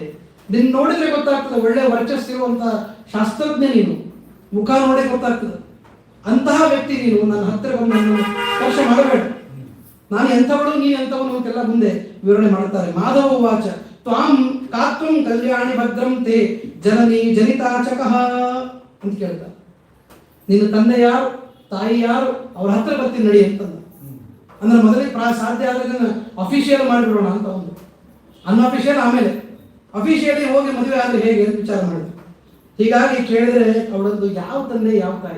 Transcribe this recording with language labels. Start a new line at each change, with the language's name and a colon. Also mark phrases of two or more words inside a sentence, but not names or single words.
Kannada: ನಿನ್ನ ನೋಡಿದ್ರೆ ಗೊತ್ತಾಗ್ತದೆ, ಒಳ್ಳೆ ವರ್ಚಸ್ಸಿರುವಂತ ಶಾಸ್ತ್ರಜ್ಞ ನೀನು, ಮುಖ ನೋಡೇ ಗೊತ್ತಾಗ್ತದೆ, ಅಂತಹ ವ್ಯಕ್ತಿ ನೀನು. ನನ್ನ ಹತ್ತಿರ ಬಂದು ನನ್ನ ಸ್ಪರ್ಶ ಮಾಡಬೇಡ, ನಾನು ಎಂಥವಳು ನೀನು ಎಂಥವನು ಅಂತೆಲ್ಲ ಮುಂದೆ ವಿವರಣೆ ಮಾಡ್ತಾರೆ.
Sanskrit: ಮಾಧವ ವಾಚ ತ್ವಾಂ ಕಾತ್ವಂ ಕಲ್ಯಾಣಿ ಭದ್ರಂ ತೇ ಜನನಿ ಜನಿತಾಚಕಃ
Kannada: ಅಂತ ಕೇಳ್ತಾರೆ. ನಿನ್ನ ತಂದೆ ಯಾರು, ತಾಯಿ ಯಾರು, ಅವ್ರ ಹತ್ರ ಬರ್ತೀನಿ ನಡಿ ಅಂತಂದ. ಅಂದ್ರೆ ಮೊದಲೇ ಸಾಧ್ಯ ಆದ್ರೆ ಅಫಿಷಿಯಲ್ ಮಾಡಿಬಿಡೋಣ ಅಂತ ಒಂದು, ಅನ್ಅಫಿಷಿಯಲ್ ಆಮೇಲೆ ಅಫಿಷಿಯಲಿ ಹೋಗಿ ಮದುವೆ ಆದ್ರೆ ಹೇಗೆ ಅಂತ ವಿಚಾರ ಮಾಡಿದ್ರು. ಹೀಗಾಗಿ ಕೇಳಿದ್ರೆ ಅವಳದ್ದು ಯಾವ ತಂದೆ ಯಾವ ತಾಯಿ.